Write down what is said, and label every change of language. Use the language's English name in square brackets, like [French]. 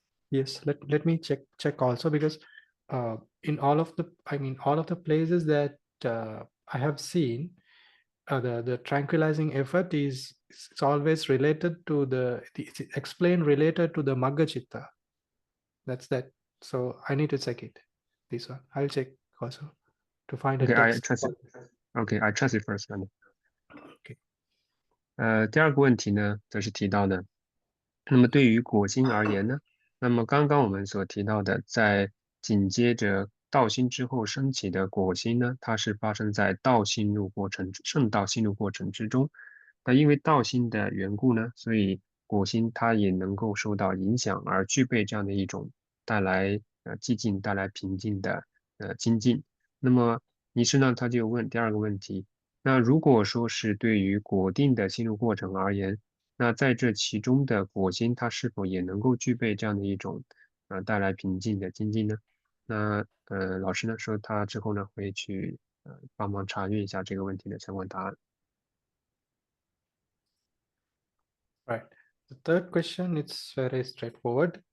[English] Yes, let me check also, because in all of the places that I have seen, the tranquilizing effort it's always related to it's explained related to the Magga Chitta. That's that. So I need to check it. This one I'll check also to find a Okay, I text. trust it. Okay, I trust it first. Okay. [Chinese] 第二个问题呢，则是提到呢，那么对于果心而言呢，那么刚刚我们所提到的，在紧接着道心之后升起的果心呢，它是发生在圣道心路过程之中。那因为道心的缘故呢，所以果心它也能够受到影响，而具备这样的一种带来寂静、带来平静的精进。那么尼师呢，他就问第二个问题：那如果说是对于果定的心路过程而言，那在这其中的果心，它是否也能够具备这样的一种带来平静的精进呢？那老师呢说他之后呢会去帮忙查阅一下这个问题的相关答案。 [English] Right. The third question, it's very straightforward.